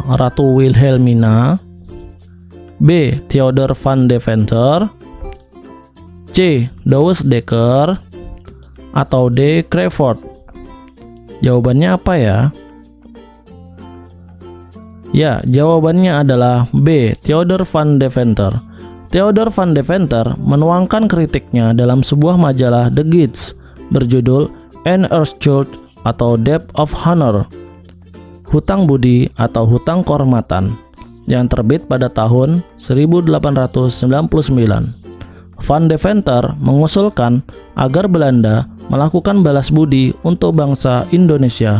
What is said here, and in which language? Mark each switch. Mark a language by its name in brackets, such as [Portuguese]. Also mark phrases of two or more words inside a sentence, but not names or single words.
[Indonesian] Ratu Wilhelmina, B. Theodor van Deventer, C. Douwe Dekker, atau D. Crawford. Jawabannya apa ya? Ya, jawabannya adalah B. Theodor van Deventer. Theodor van Deventer menuangkan kritiknya dalam sebuah majalah The Gids berjudul An Earthschuld atau [English] Debt of Honor, [Indonesian] hutang budi atau hutang kehormatan, yang terbit pada tahun 1899. Van Deventer mengusulkan agar Belanda melakukan balas budi untuk bangsa Indonesia.